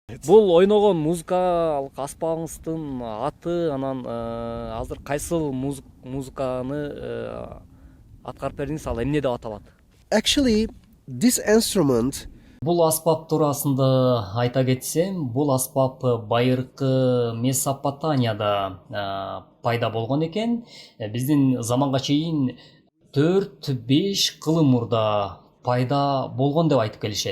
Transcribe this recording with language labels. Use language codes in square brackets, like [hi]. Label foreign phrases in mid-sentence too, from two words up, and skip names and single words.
[ky] Бул ойногон музыкалык аспабыңыздын аты анан азыр кайсыл музыканы аткарып бердиңиз, ал эмне деп аталат? [en] Actually, this instrument [ky] Бул аспап туурасында айта кетсем, бул аспап байыркы Месопотамияда пайда болгон экен. Биздин заманга чейин 4-5 кылым мурда пайда болгон деп айтып келишет.